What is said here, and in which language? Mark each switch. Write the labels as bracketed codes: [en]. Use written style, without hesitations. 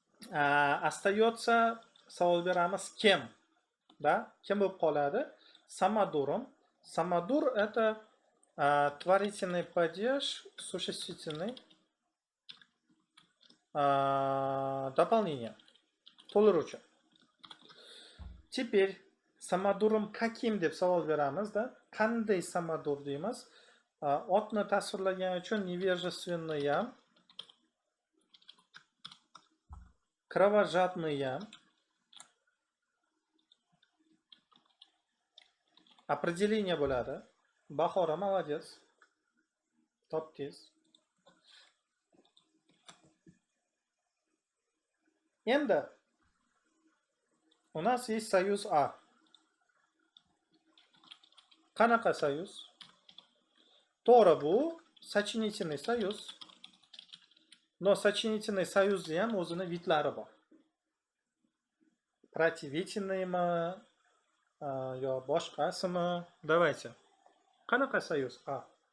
[uz] Остается savol beramiz kim, [ru] да? [uz] Kim bo'lib qoladi? Самодуром. [ru] Самодур это творительный падеж, существительный, дополнение. [uz] To'ldiruvchi. [ru] Теперь самодуром каким [uz] deb savol beramiz, [ru] да? [uz] Qanday samodur deymiz? Otni tasvirlagan uchun невежественный ham, кровожадный ham, определение bo'ladi. [ru] Bahora молодец. [uz] Topdingiz. Endi [ru] у нас есть союз А. [uz] Qanaqa союз? To'g'ri, bu сочинительный союз. [ru] Но [uz] сочинительный союзda ham o'zini vidlari bor. Противительныйmi yo boshqasimi? [ru] Давайте. [uz] Qanaqa союз A?